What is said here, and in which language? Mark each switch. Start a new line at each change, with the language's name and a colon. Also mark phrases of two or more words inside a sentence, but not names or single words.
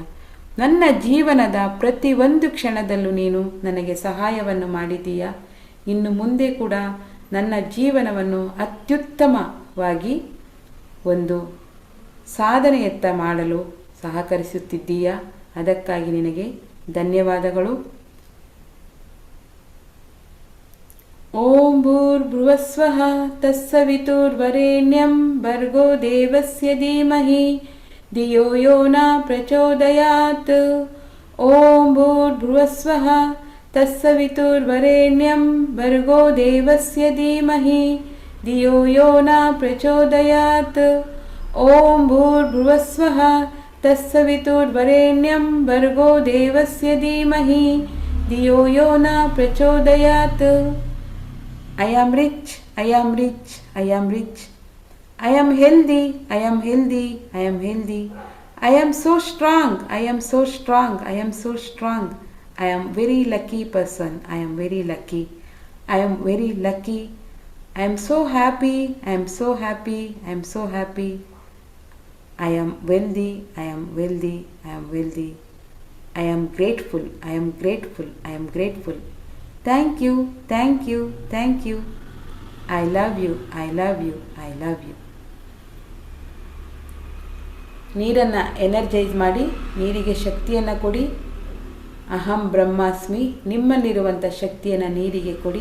Kannada: ನನ್ನ ಜೀವನದ ಪ್ರತಿಯೊಂದು ಕ್ಷಣದಲ್ಲೂ ನೀನು ನನಗೆ ಸಹಾಯವನ್ನು ಮಾಡಿದ್ದೀಯಾ. ಇನ್ನು ಮುಂದೆ ಕೂಡ ನನ್ನ ಜೀವನವನ್ನು ಅತ್ಯುತ್ತಮವಾಗಿ ಒಂದು ಸಾಧನೆಯತ್ತ ಮಾಡಲು ಸಹಕರಿಸುತ್ತಿದ್ದೀಯಾ. ಅದಕ್ಕಾಗಿ ನಿನಗೆ ಧನ್ಯವಾದಗಳು.
Sanskrit: ಓಂ ಭೂರ್ಭುವಸ್ವಃ ತತ್ಸವಿತುರ್ವರೆಣ್ಯಂ ಭರ್ಗೋ ದೇವಸ್ಯ ಧೀಮಹಿ ಧಿಯೋ ಯೋ ನ ಪ್ರಚೋದಯಾತ್. ಓಂ ಭೂರ್ಭುವಸ್ವಃ ತತ್ಸವಿತುರ್ವರೆಣ್ಯಂ ಭರ್ಗೋ ದೇವಸ್ಯ ಧೀಮಹಿ ಧಿಯೋ ಯೋ ನ ಪ್ರಚೋದಯಾತ್. ಓಂ ಭೂರ್ಭುವಸ್ವಃ ತತ್ಸವಿತುರ್ವರೆಣ್ಯಂ ಭರ್ಗೋ ದೇವಸ್ಯ ಧೀಮಹಿ ಧಿಯೋ ಯೋ ನ ಪ್ರಚೋದಯಾತ್.
English: I am rich, I am rich, I am rich. I am healthy, I am healthy, I am healthy. I am so strong, I am so strong, I am so strong. I am very lucky person. I am very lucky. I am very lucky. I am so happy. I am so happy. I am so happy. I am wealthy. I am wealthy. I am wealthy. I am grateful. I am grateful. I am grateful. Thank you. Thank you. Thank you. I love you. I love you. I love you.
Kannada: ನೀರನ್ನು ಎನರ್ಜೈಸ್ ಮಾಡಿ, ನೀರಿಗೆ ಶಕ್ತಿಯನ್ನು ಕೊಡಿ.
Sanskrit: ಅಹಂ ಬ್ರಹ್ಮಾಸ್ಮಿ,
Kannada: ನಿಮ್ಮಲ್ಲಿರುವಂಥ ಶಕ್ತಿಯನ್ನು ನೀರಿಗೆ ಕೊಡಿ.